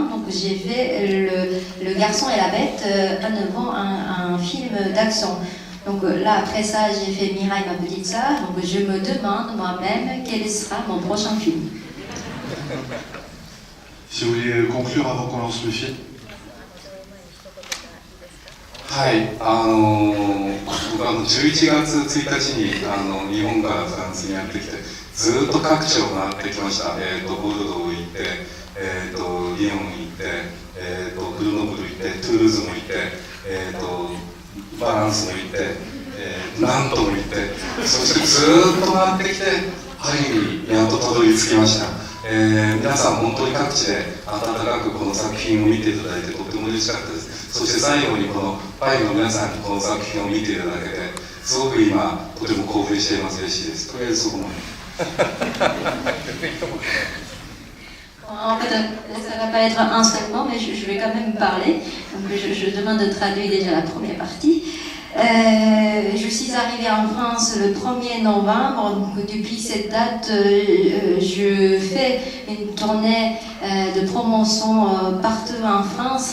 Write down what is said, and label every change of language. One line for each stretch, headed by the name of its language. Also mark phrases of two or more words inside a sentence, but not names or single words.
French: Donc j'ai fait Le Garçon et la Bête, à nouveau un film d'action. Donc là, après ça, j'ai fait Mirai, ma petite sœur. Donc je me demande moi-même quel sera mon prochain film. Si vous voulez conclure avant qu'on lance le film.
Japanese: はい、僕は11月1日に日本からフランスにやってきて、ずっと各地を回ってきました。ボルドー行って、リヨン行って、グルノブル行って、トゥールーズも行って、バランスも行って、ナントも行って、そしてずっと回ってきて、パリにやっとたどり着きました。皆さん本当に各地で温かくこの作品を見ていただいてとても嬉しかったです。そして最後にこのパリの皆さんにこの作品を見ていただけて、すごく今とても興奮しています。嬉しいです。とりあえずそこまで。
French: En fait, ça ne va pas être un seul mot, mais je vais quand même parler. Donc, je demande de traduire déjà la première partie. Je suis arrivée en France le 1er novembre. Donc, depuis cette date, je fais une tournée de promotion partout en France.